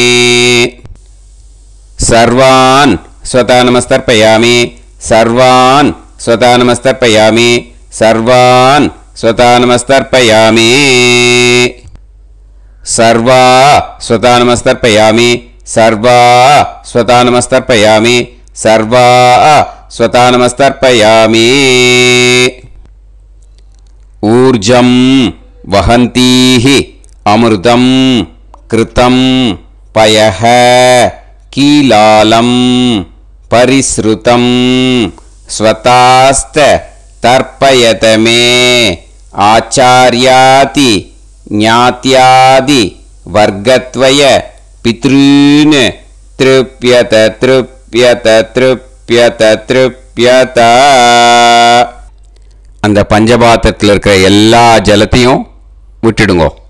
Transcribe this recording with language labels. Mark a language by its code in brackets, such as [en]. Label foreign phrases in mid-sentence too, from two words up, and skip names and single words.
[sa] सर्वान् स्वता नमस्तर्पयामि, सर्वान् स्वता नमस्तर्पयामि, सर्वान् स्वता नमस्तर्पयामि, सर्वा स्वता नमस्तर्पयामि, सर्वा स्वधानमस्तर्पयामि सर्वा स्वधानमस्तर्पयामि. ऊर्जं वहन्तीः अमृतं घृतं पयः कीलालं परिस्रुतं स्वधास्थ तर्पयत मे आचार्यादि ज्ञात्यादि वर्गद्वय पितॄन् तृप्यत तृप्यत तृप्यत तृप्यत. [ta] அந்த பஞ்சபாத்திரத்தில் இருக்கிற எல்லா ஜலத்தையும் விட்டுடுங்கோ.